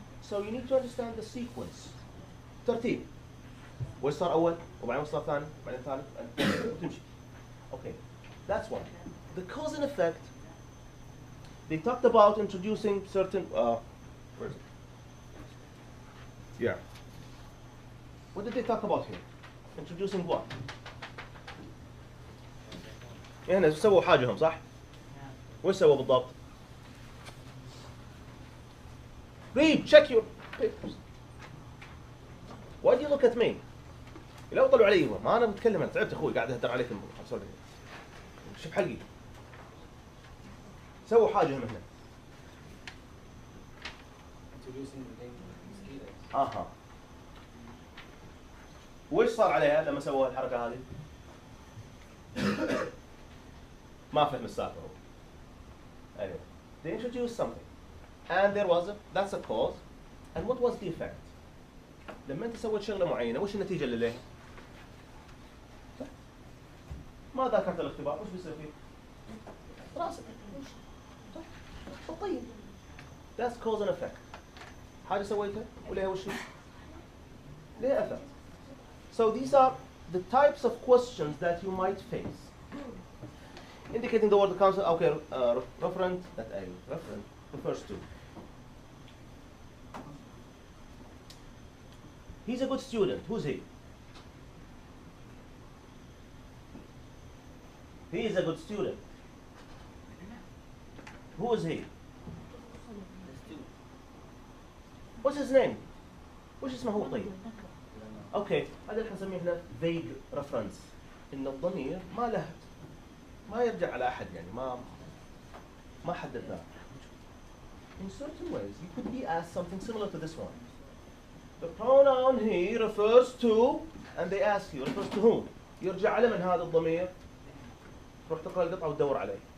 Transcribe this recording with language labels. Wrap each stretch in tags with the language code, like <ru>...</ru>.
<en>So you need to understand the sequence.</en> <ar>ترتيب. وش صار أول وبعدين وش صار ثاني وبعدين ثالث وتمشي.</ar> <en>Okay. That's one. The cause and effect. They talked about introducing certain. Where is it? Yeah. What did they talk about here? Introducing what?</en> <ar>هنا سووا حاجهم صح؟ وش سووا بالضبط؟</ar> <en>Read, check your papers. Why do you look at me?</en> <ar>لا طلعوا علي ما انا بتكلم، انا تعبت اخوي قاعد اهدر عليكم. شوف حلقي. سووا حاجه هنا. اها. وش صار عليها لما سووا الحركه هذه؟ ما فهم السالفه هو.</ar> <en>Anyway, they introduced something, and that's a cause, and what was the effect?</en> <ar>لما انت سويت شغله معينه وش النتيجه اللي لها؟ ما ذاكرت الاختبار وش بيصير فيه؟ راسك. صح؟ طيب.</ar> <en>That's cause and effect.</en> <ar>حاجه سويتها ولها وش هي؟ لها effect.</ar> <en>So these are the types of questions that you might face. Indicating the word the council. Okay, referent that a referent refers to. He's a good student. Who's he? He is a good student. Who is he? What's his name?</en> <ar>وش اسمه هو طيب؟ اوكي هذا اللي نسميه احنا vague reference. ان الضمير ما يرجع على احد، يعني ما حددناه.</ar> <en>In certain ways you could be asked something similar to this one. The pronoun he refers to, and they ask you refers to whom?</en> <ar>يرجع على من هذا الضمير؟ روح تقرا القطعه وتدور عليه.</ar>